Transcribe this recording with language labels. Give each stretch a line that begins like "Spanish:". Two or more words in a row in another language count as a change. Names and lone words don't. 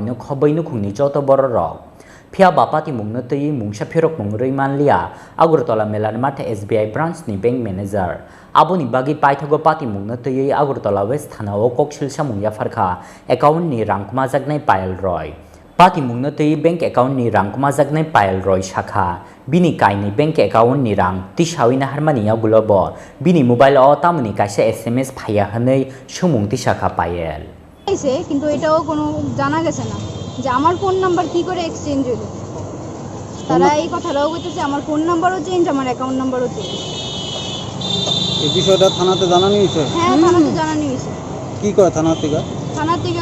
Kok Borok: no khoboi no khungni joto bororok Pia bapati mungna tei mungsa phirok mungrei manlia Agortala Melarmat SBI branch ni
English: bank manager
Kok Borok: aboni bagi paithago pati mungna tei Agortala West Thanao koksilsa mungya farkha account ni rangkuma jaknai Payel Roy pati mungna tei
English: bank account
Kok Borok: ni rangkuma jaknai Payel Roy shakha bini kaini
English: bank account
Kok Borok: ni rang tisawina harmania gulobo bini mobile o tamuni kaisa SMS phaya hanei sumung tisaka Payel
Bangla: কিন্তু এটাও কোনো জানা গেছে না যে আমার
English: phone number
Bangla: কি করে এক্সচেঞ্জ হলো তারা এই কথাটাও কইতেছে আমার
English: phone number
Bangla: চেঞ্জ আমার
English: account number
Bangla: চেঞ্জ এই বিষয়টা থানাতে জানানো হয়েছে হ্যাঁ থানাতে জানানো হয়েছে কি কয় থানা থেকে